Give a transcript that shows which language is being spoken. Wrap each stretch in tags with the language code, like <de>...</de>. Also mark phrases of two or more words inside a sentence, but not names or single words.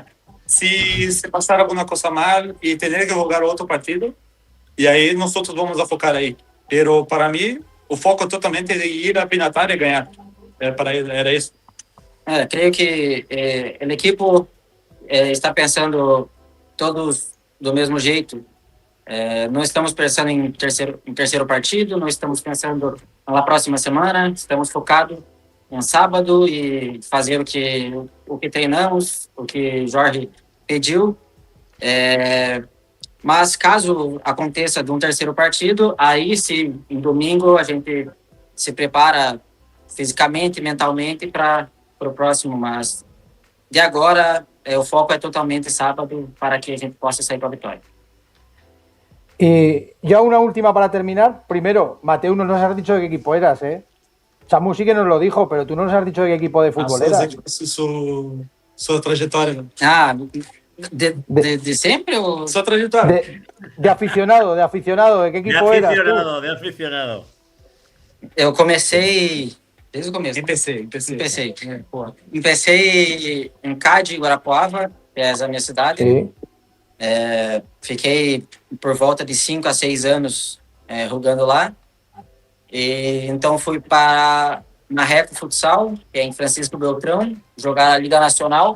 <es>Si se pasar alguna cosa mal y tener que jugar otro partido, y ahí nosotros vamos a focar ahí. Pero para mí,</es> <pt>o foco totalmente</pt> <es>de ir a Pinatar y ganar. Era eso. Creo que</es> <pt>o equipo está pensando todos do mesmo jeito. Não estamos pensando em terceiro partido, não estamos pensando na próxima semana, estamos focados em sábado e fazer o que treinamos, o que Jorge pediu. Mas caso aconteça de um terceiro partido, aí sim, em domingo a gente se prepara fisicamente e mentalmente para o próximo, mas de agora o foco é totalmente sábado para que a gente possa sair para a vitória.</pt> <es>Y ya una última para terminar. Primero, Mateu, no nos has dicho de qué equipo eras, ¿eh? Samu sí que nos lo dijo, pero tú no nos has dicho de qué equipo de fútbol eras. Su trayectoria.</es> <pt>De sempre? Ou...</pt> <es>Su trayectoria. De aficionado, ¿de qué equipo eras tú? De aficionado.</es> <pt>Eu comecei desde o começo. Empecei. Empecei em CAD, Guarapuava, que é a minha cidade.</pt> <es>Sí.</es> <pt>Fiquei por volta de 5 a 6 anos jogando lá. E então fui para Marreco Futsal, que é em Francisco Beltrão, jogar a Liga Nacional.</pt>